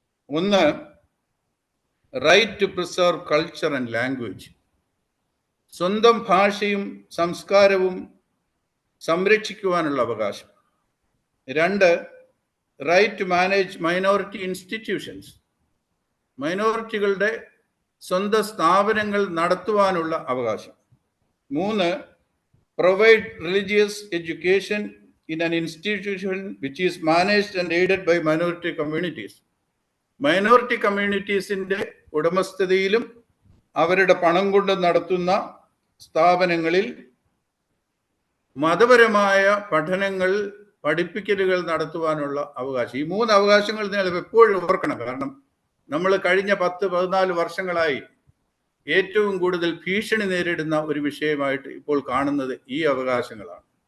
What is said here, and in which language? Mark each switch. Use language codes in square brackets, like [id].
[ml] ഒന്ന്, [en] right to preserve culture and language, [ml] സ്വന്തം ഭാഷയും സംസ്കാരവും സംരക്ഷിക്കുവാനുള്ള അവകാശം. 2, [en] right to manage minority institutions, [ml] മൈനോറിറ്റികളുടെ സ്വന്തം സ്ഥാപനങ്ങൾ നടത്തുവാനുള്ള അവകാശം. [en] 3, provide religious education in an institution which is managed and aided by minority communities. [ml] Minority കമ്മ്യൂണിറ്റീസിന്റെ ഉടമസ്ഥതയിലും അവരുടെ പണം കൊണ്ട് നടത്തുന്ന സ്ഥാപനങ്ങളിൽ മതപരമായ പഠനങ്ങൾ, പഠിപ്പിക്കലുകൾ നടത്തുവാനുള്ള അവകാശം. ഈ 3 അവകാശങ്ങൾ നിങ്ങൾ എപ്പോഴും ഓർക്കണം. കാരണം നമ്മൾ കഴിഞ്ഞ 10-14 വർഷങ്ങളായി ഏറ്റവും കൂടുതൽ ഭീഷണി നേരിടുന്ന ഒരു വിഷയമായിട്ട് ഇപ്പോൾ കാണുന്നത് ഈ അവകാശങ്ങളാണ്.